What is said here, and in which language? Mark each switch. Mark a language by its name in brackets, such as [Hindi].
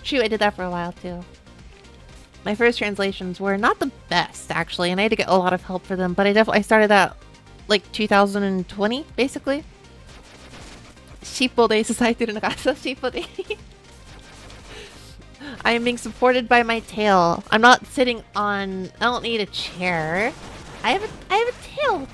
[English] True, I did that for a while too. My first translations were not the best, actually, and I had to get a lot of help for them, but I started at, like, 2020, basically. [Japanese] 尻尾で支えてるのか、そう、尻尾で。 [English] I am being supported by my tail. I'm not sitting on... I don't need a chair. I have a tail